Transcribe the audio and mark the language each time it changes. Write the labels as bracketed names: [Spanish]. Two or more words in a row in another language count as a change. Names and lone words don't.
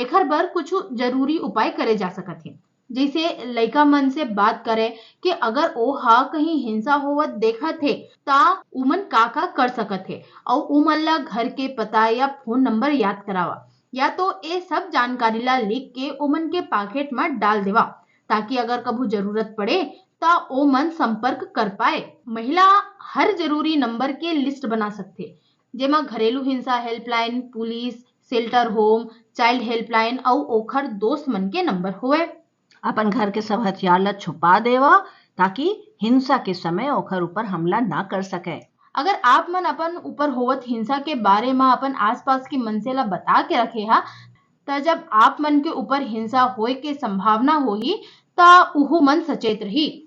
[Chhattisgarhi] एकर बर कुछ जरूरी उपाय करे जा सकत है। जैसे लइका मन से बात करे कि अगर ओ हा कहीं हिंसा होवत देखत है ता उमन का कर सकत है और उमन ला घर के पता या फोन नंबर याद करावा, या तो ये सब जानकारी ला लिख के उमन के पॉकेट में डाल देवा ताकि अगर कभी जरूरत पड़े ता ओ मन संपर्क कर पाए। महिला हर जरूरी नंबर के लिस्ट बना सकते, जेमा घरेलू हिंसा हेल्पलाइन, पुलिस, शेल्टर होम, चाइल्ड हेल्पलाइन और ओखर दोस्त मन के नंबर होए। अपन घर के सब हथियार ला छुपा देवा ताकि हिंसा के समय ओखर ऊपर हमला ना कर सके। अगर आप मन अपन ऊपर होवत हिंसा के बारे में अपन आसपास के मनसे ला बता के रखे हा त जब आप मन के ऊपर हिंसा होए के संभावना होही ता उहु मन सचेत रही।